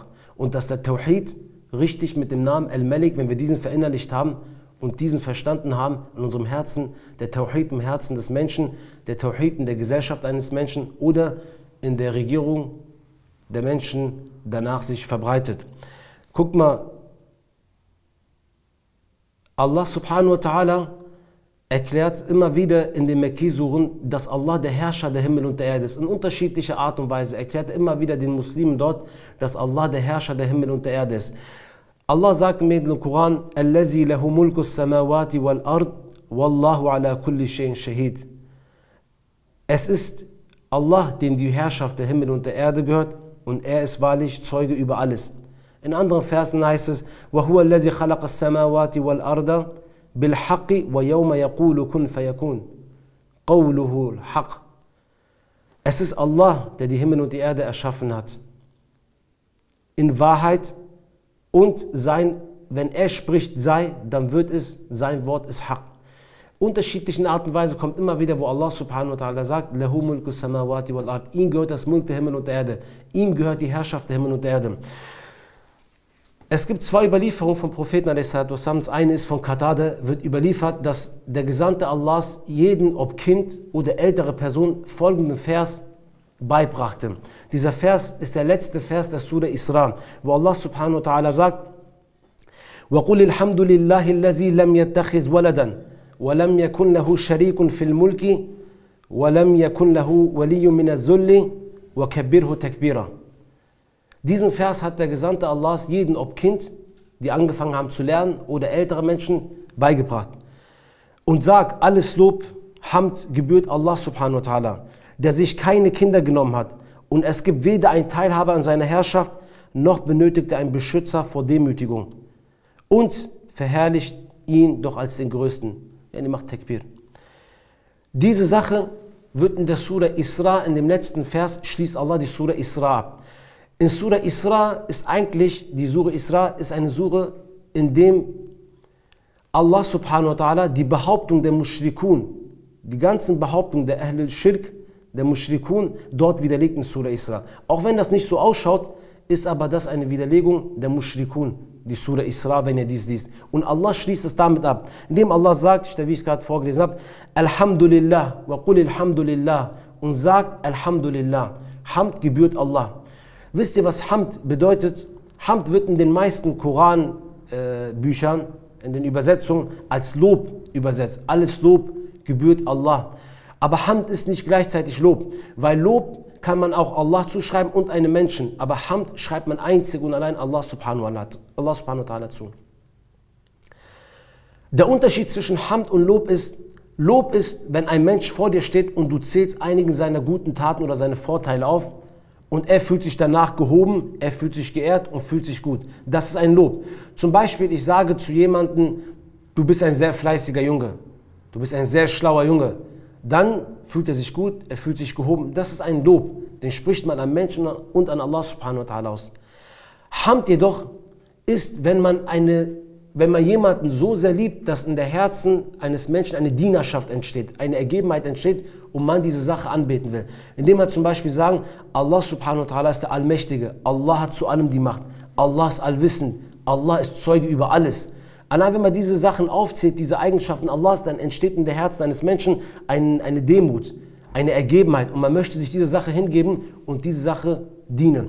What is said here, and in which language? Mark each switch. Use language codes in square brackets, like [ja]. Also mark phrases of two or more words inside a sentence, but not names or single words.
[de] Und dass der Tawhid richtig mit dem Namen Al-Malik, wenn wir diesen verinnerlicht haben und diesen verstanden haben in unserem Herzen, der Tawhid im Herzen des Menschen, der Tawhid in der Gesellschaft eines Menschen oder in der Regierung der Menschen danach sich verbreitet. Guck mal, [ar] الله سبحانه وتعالى [de] erklärt immer wieder in den Mekki-Suren, dass Allah der Herrscher der Himmel und der Erde ist. In unterschiedlicher Art und Weise erklärt er immer wieder den Muslimen dort, dass Allah der Herrscher der Himmel und der Erde ist. Allah sagt im Koran, [ar] الذي له ملك السماوات والأرض والله على كل شيء شهيد. [de] Es ist Allah, dem die Herrschaft der Himmel und der Erde gehört, und er ist wahrlich Zeuge über alles. In anderen Versen heißt es, [ar] وهو الذي خلق السماوات والأرض بالحق ويوم يقول كن فيكون قوله الحق. [de] Es ist Allah, der die Himmel und die Erde erschaffen hat. In Wahrheit und wenn er spricht sei, dann wird es, sein Wort ist Haq. Unterschiedlichen Art und Weise kommt immer wieder, wo [ar] الله سبحانه وتعالى [de] sagt, [ar] له ملك السماوات والأرض. [de] Ihm gehört das Mulk der Himmel und der Erde. Ihm gehört die Herrschaft der Himmel und der Erde. Es gibt zwei Überlieferungen vom Propheten a.s. Das eine ist von Qatada, wird überliefert, dass der Gesandte Allahs jeden, ob Kind oder ältere Person, folgenden Vers beibrachte. Dieser Vers ist der letzte Vers der Surah Isra, wo [ar] الله سبحانه وتعالى [de] sagt, [ar] وَقُلِ الْحَمْدُ لِلَّهِ الَّذِي لَمْ يَتَّخِذْ وَلَدًا وَلَمْ يَكُنْ لَهُ شَرِيكٌ فِي الْمُلْكِ وَلَمْ يَكُنْ لَهُ وَلِيٌّ مِنَ الذُّلِّ وَكَبِّرْهُ تَكْبِيرًا. [de] Diesen Vers hat der Gesandte Allahs jeden, ob Kind, die angefangen haben zu lernen, oder ältere Menschen, beigebracht. Und sag, alles Lob, Hamd gebührt [ar] الله سبحانه وتعالى, [de] der sich keine Kinder genommen hat. Und es gibt weder einen Teilhaber an seiner Herrschaft, noch benötigt er einen Beschützer vor Demütigung. Und verherrlicht ihn doch als den Größten. Ja, die macht Takbir. Diese Sache wird in der Surah Isra, in dem letzten Vers, schließt Allah die Surah Isra ab. In Surah Isra ist eigentlich, die Surah Isra ist eine Surah, in dem [ar] الله سبحانه وتعالى [de] die Behauptung der Mushrikun, die ganzen Behauptungen der [ar] أهل الشرك, [de] der Mushrikun, dort widerlegt in Surah Isra. Auch wenn das nicht so ausschaut, ist aber das eine Widerlegung der Mushrikun, die Surah Isra, wenn ihr dies liest. Und Allah schließt es damit ab, indem Allah sagt, wie ich es gerade vorgelesen habe, [ar] الحمد لله وقل الحمد لله, [de] und sagt Alhamdulillah, Hamd gebührt Allah. Wisst ihr, was Hamd bedeutet? Hamd wird in den meisten Koranbüchern, in den Übersetzungen, als Lob übersetzt. Alles Lob gebührt Allah. Aber Hamd ist nicht gleichzeitig Lob, weil Lob kann man auch Allah zuschreiben und einem Menschen. Aber Hamd schreibt man einzig und allein [ar] الله سبحانه وتعالى [de] zu. Der Unterschied zwischen Hamd und Lob ist, wenn ein Mensch vor dir steht und du zählst einigen seiner guten Taten oder seine Vorteile auf, und er fühlt sich danach gehoben, er fühlt sich geehrt und fühlt sich gut. Das ist ein Lob. Zum Beispiel, ich sage zu jemandem, du bist ein sehr fleißiger Junge, du bist ein sehr schlauer Junge. Dann fühlt er sich gut, er fühlt sich gehoben. Das ist ein Lob, den spricht man an Menschen und an [ar] الله سبحانه وتعالى [de] aus. Hamd jedoch ist, wenn man eine wenn man jemanden so sehr liebt, dass in der Herzen eines Menschen eine Dienerschaft entsteht, eine Ergebenheit entsteht und man diese Sache anbeten will. Indem wir zum Beispiel sagen, [ar] الله سبحانه وتعالى [de] ist der Allmächtige, Allah hat zu allem die Macht, Allah ist allwissend, Allah ist Zeuge über alles. Allein wenn man diese Sachen aufzählt, diese Eigenschaften Allahs, dann entsteht in der Herzen eines Menschen eine Demut, eine Ergebenheit und man möchte sich diese Sache hingeben und diese Sache dienen.